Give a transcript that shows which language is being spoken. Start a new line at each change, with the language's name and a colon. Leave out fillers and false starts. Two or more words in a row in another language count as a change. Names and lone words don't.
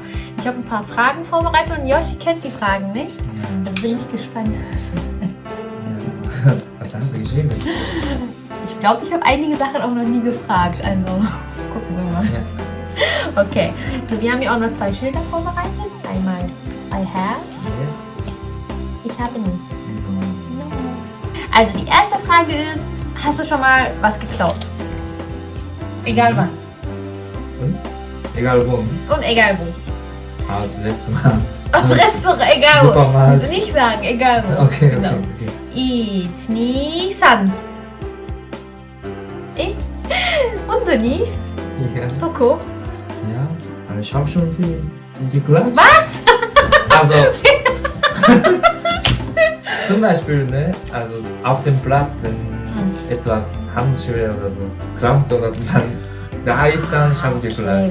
German: Ich habe ein paar Fragen vorbereitet und Yoshi kennt die Fragen nicht. Also bin ich gespannt. Ja. Was hast du geschrieben? Ich glaube, ich habe einige Sachen auch noch nie gefragt. Also gucken wir mal. Ja. Okay. Also wir haben hier auch noch 2 Schilder vorbereitet.
English: Einmal I have. Yes.
German: Ich habe nicht.
English: No. No.
German: Also die erste Frage ist, hast du schon mal was geklaut? Egal wann. Und? Egal wo. Und egal wo. Aus dem Restaurant. Aus Restaurant, egal wo. Supermarkt. Nicht sagen, egal wo. Okay, Genau. okay.
Japanese: 1、2、3。本当に
German: Ja.
Japanese: どこ
German: Ja, aber ich habe schon viel geklaut. Was? Also, zum Beispiel, ne, also auf dem Platz, wenn etwas Handschwer oder so krampft oder so, dann da ist dann, ich habe Okay, geklaut.